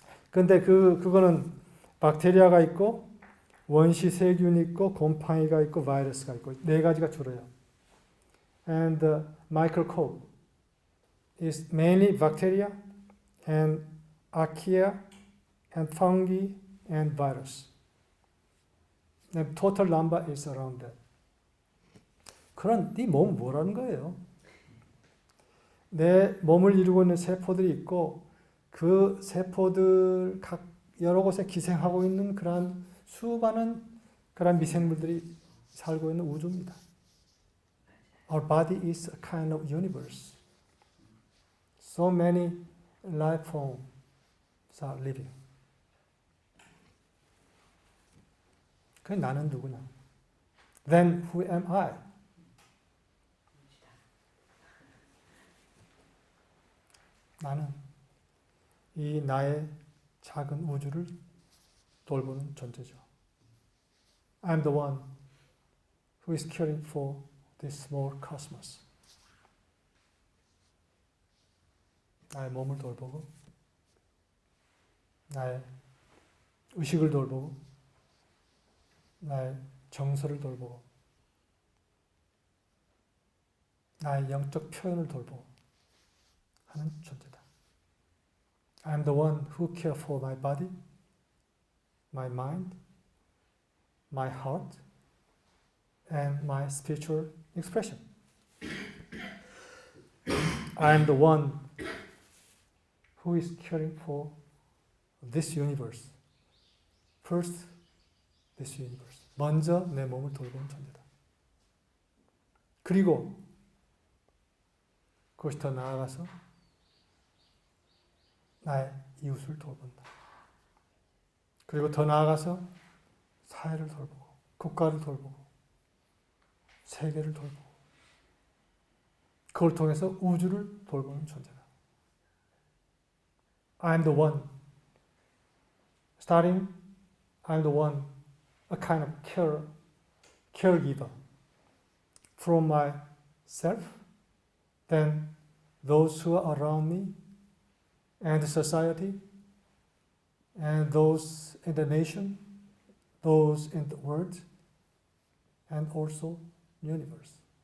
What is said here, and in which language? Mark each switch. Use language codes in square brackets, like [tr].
[ko] 근데 그거는 박테리아가 있고 원시 세균이 있고 곰팡이가 있고 바이러스가 있고 4가지가 주로요. [en] And the microscope is mainly bacteria and archaea and fungi and virus. The total number is around that. [ko] 그런 네 몸은 뭐라는 거예요? 내 몸을 이루고 있는 세포들이 있고 그 세포들 각 여러 곳에 기생하고 있는 그러한 수많은 그런 미생물들이 살고 있는 우주입니다. [en] Our body is a kind of universe. So many life forms are living. [ko] 그 나는 누구냐? [en] Then who am I? [ko] 나는 이 나의 작은 우주를 돌보는 존재죠. [en] I'm the one who is caring for this small cosmos. [ko] 나의 몸을 돌보고, 나의 의식을 돌보고, 나의 정서를 돌보고, 나의 영적 표현을 돌보고 하는 존재다. [en] I'm the one who cares for my body, my mind, my heart, and my spiritual expression. I'm the one who is caring for this universe. First, this universe. [ko] 먼저 내 몸을 돌보는 존재다. 그리고 그것이 더 나아가서 나의 이웃을 돌본다. 그리고 더 나아가서 사회를 돌보고 국가를 돌보고 세계를 돌보고 그걸 통해서 우주를 돌보는 존재다. [en] I'm the one. Starting, I'm the one, a kind of caregiver from myself, then those who are around me, and society, and those in the nation, those in the world, and also universe.